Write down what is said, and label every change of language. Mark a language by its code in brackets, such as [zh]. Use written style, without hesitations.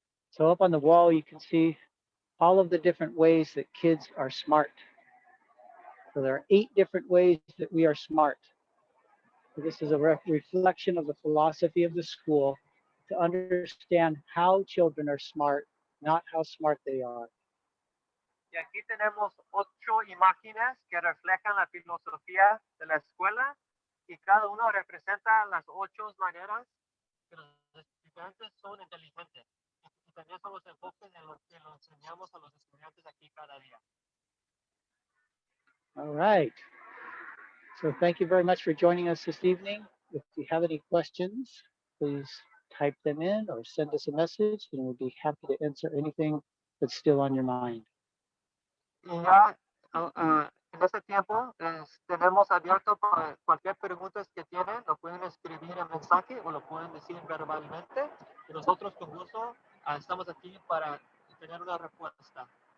[en] So up on the wall, you can see all of the different ways that kids are smart. So there are 8 different ways that we are smart. So this is a reflection of the philosophy of the school to understand how children are smart, not how smart they are. [es] Y aquí tenemos 8 imágenes que reflejan la filosofía de la escuela y cada uno representa las 8 maneras que los estudiantes son inteligentes. Y también son los enfoques en los que nos enseñamos a los estudiantes aquí cada día. [en] All right. So thank you very much for joining us this evening. If you have any questions, please type them in or send us a message, and we'll be happy to answer anything that's still on your mind. [es] Y ya en este tiempo tenemos abierto para cualquier pregunta que tienen, lo pueden escribir en mensaje o lo pueden decir verbalmente. Y nosotros con gusto estamos aquí para tener una respuesta.